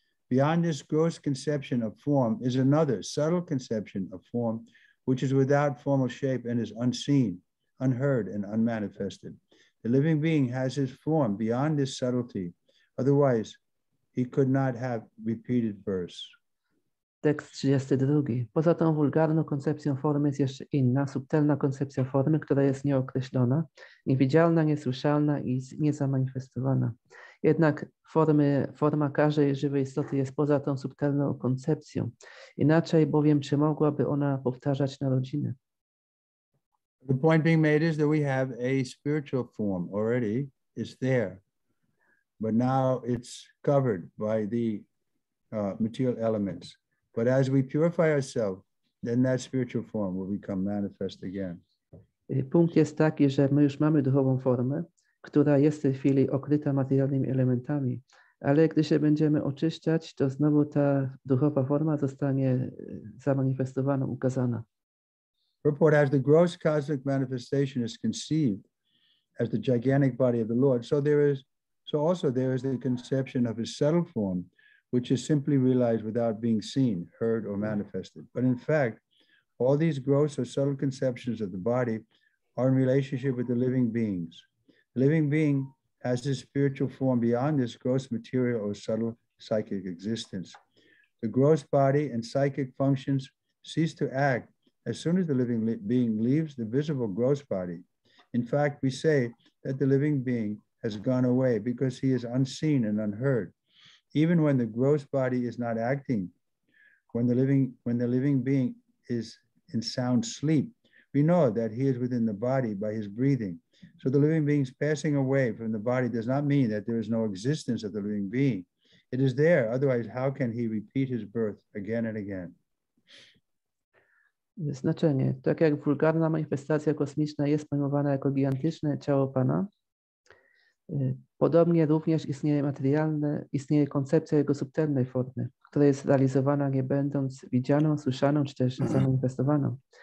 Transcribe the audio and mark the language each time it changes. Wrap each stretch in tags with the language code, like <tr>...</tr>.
<en>Beyond this gross conception of form is another subtle conception of form, which is without formal shape and is unseen, unheard, and unmanifested. The living being has his form beyond this subtlety. Otherwise, he could not have repeated births.</en> <pl>Tekst 32. Poza tą wulgarną koncepcją formy jest jeszcze inna, subtelna koncepcja formy, która jest nieokreślona, niewidzialna, niesłyszalna i niezamanifestowana. Jednak forma każdej żywej istoty jest poza tą subtelną koncepcją. Inaczej bowiem, czy mogłaby ona powtarzać narodziny?</pl> <en>The point being made is that we have a spiritual form already. It's there. But now it's covered by the material elements. But as we purify ourselves, then that spiritual form will become manifest again.</en> <pl>Punkt jest taki, że my już mamy duchową formę, która jest w tej chwili okryta materialnymi elementami, ale gdy się będziemy oczyszczać, to znowu ta duchowa forma zostanie zamanifestowana, ukazana.</pl> <en>Purport: as the gross cosmic manifestation is conceived as the gigantic body of the Lord, so also there is the conception of his subtle form, which is simply realized without being seen, heard, or manifested. But in fact, all these gross or subtle conceptions of the body are in relationship with the living beings. The living being has his spiritual form beyond this gross material or subtle psychic existence. The gross body and psychic functions cease to act as soon as the living being leaves the visible gross body. In fact, we say that the living being has gone away because he is unseen and unheard. Even when the gross body is not acting, when the living being is in sound sleep, we know that he is within the body by his breathing. So the living being's passing away from the body does not mean that there is no existence of the living being. It is there, otherwise how can he repeat his birth again and again?</en> <pl>Znaczenie. Tak jak wulgarna manifestacja kosmiczna jest pojmowana jako gigantyczne ciało Pana, podobnie również istnieje koncepcja jego subtelnej formy, która jest realizowana nie będąc widzianą, słyszaną czy też zamanifestowaną.</pl>